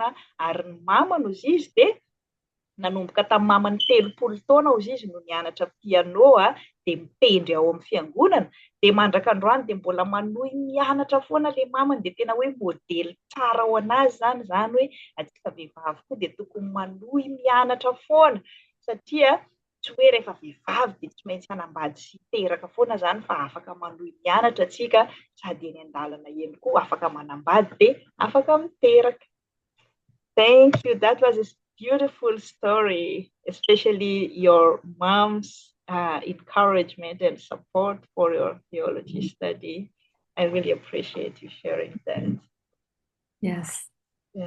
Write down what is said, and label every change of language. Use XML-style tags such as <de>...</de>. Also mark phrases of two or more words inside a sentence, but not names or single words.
<mg>Ary ny mamany izy dia nanomboka tamin'ny mamany 30 taona izy no nianatra piano dia mitendry ao amin'ny fiangonana, dia mandrakandroany dia mbola manohy mianatra foana ilay mamany, dia tena hoe modely tsara ho anazy zany hoe atsika vehivavy koa dia tokony manohy mianatra foana, satria tsy hoe rehefa vehivavy dia tsy maintsy hanambady sy hiteraka foana izany, fa afaka manohy mianatra atsika sady eny an-dalana eny koa afaka manambady dia afaka miteraka.</mg> <en>Thank you. That was a beautiful story, especially your mom's encouragement and support for your theology study. I really appreciate you sharing that. Yes. Yeah.</en>